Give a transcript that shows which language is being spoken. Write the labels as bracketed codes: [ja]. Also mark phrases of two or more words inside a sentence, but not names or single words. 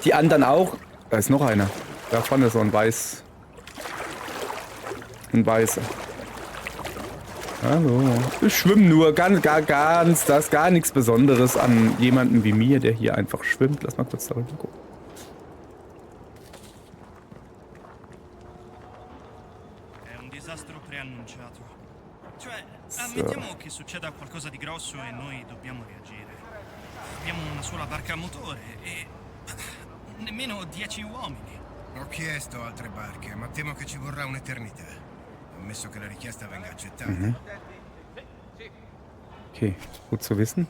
[de] Die anderen auch. Da ist noch einer. Da vorne so ein weiß. Ein weißer. Hallo. Ich schwimme nur. Gar nichts Besonderes an jemanden wie mir, der hier einfach schwimmt. Lass mal kurz darüber gucken. [it] È un disastro preannunciato. Cioè, ammettiamo che succeda qualcosa di grosso e noi dobbiamo reagire. Abbiamo una sola barca a motore e nemmeno 10 uomini. Ho chiesto altre barche, ma temo che ci vorrà un'eternità. Ammesso che la richiesta venga accettata. [de] Okay, gut zu wissen.